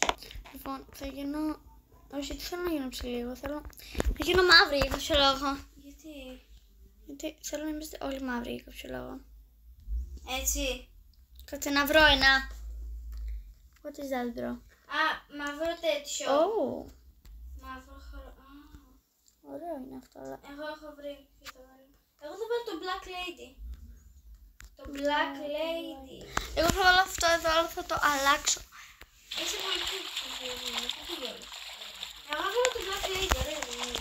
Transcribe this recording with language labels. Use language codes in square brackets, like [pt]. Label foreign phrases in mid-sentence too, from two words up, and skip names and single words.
[el] Λοιπόν, θα γίνω... Όχι, δεν θέλω να γίνω ψηλή, θέλω να γίνω μαύρη για κάποιο λόγο. Γιατί? Γιατί θέλω να είμαστε όλοι μαύροι για κάποιο λόγο. Έτσι. Κάτσε να βρω ένα. [en] What is that, bro? [el] Α, μαύρο τέτοιο. [en] Oh, [el] Μαύρο χώρο. ωραίο είναι αυτό, αλλά... Εγώ έχω βρει. Εγώ θα βάλω το Black Lady. Το Black Lady. Εγώ θα βάλω αυτό εδώ, αλλά θα το αλλάξω. Είσαι πολύ πιο. Εγώ θα βάλω το Black Lady, ωραίο δεν είναι?